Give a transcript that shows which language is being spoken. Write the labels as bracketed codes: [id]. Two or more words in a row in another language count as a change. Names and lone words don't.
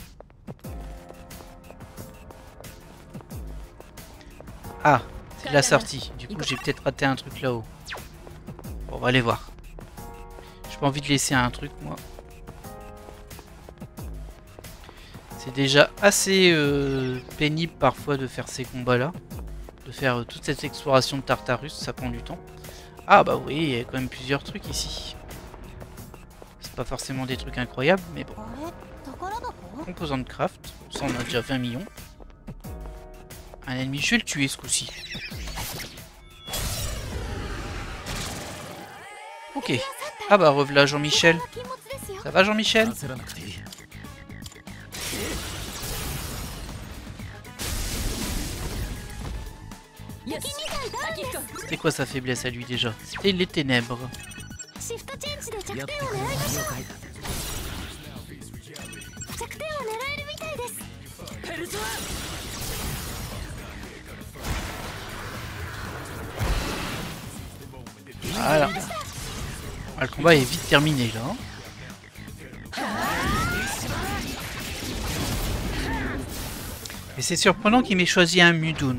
[fr] Ah, c'est la sortie. Du coup, j'ai peut-être raté un truc là-haut. Bon, on va aller voir. J'ai pas envie de laisser un truc, moi. C'est déjà assez pénible parfois de faire ces combats-là. De faire toute cette exploration de Tartarus, ça prend du temps. Ah bah oui, il y a quand même plusieurs trucs ici. C'est pas forcément des trucs incroyables, mais bon. [ja] あれ、宝箱？ [fr] Composant de craft, ça on a déjà 20 millions. Un ennemi, je vais le tuer ce coup-ci. Ok. Ah bah revoilà Jean-Michel. [ja] 禁物ですよ。 [fr] Ça va Jean-Michel? [ja] 焦らなくていい。よし、アキヒコ。 [fr] C'était quoi sa faiblesse à lui déjà? C'était les ténèbres. [ja] シフトチェンジで弱やって点をくれる狙いましょ了解だ。う。弱点を狙えるみたいです。ヘルスは。 [fr] Voilà. Ah, le combat est vite terminé là. Et c'est surprenant qu'il m'ait choisi un Mudun.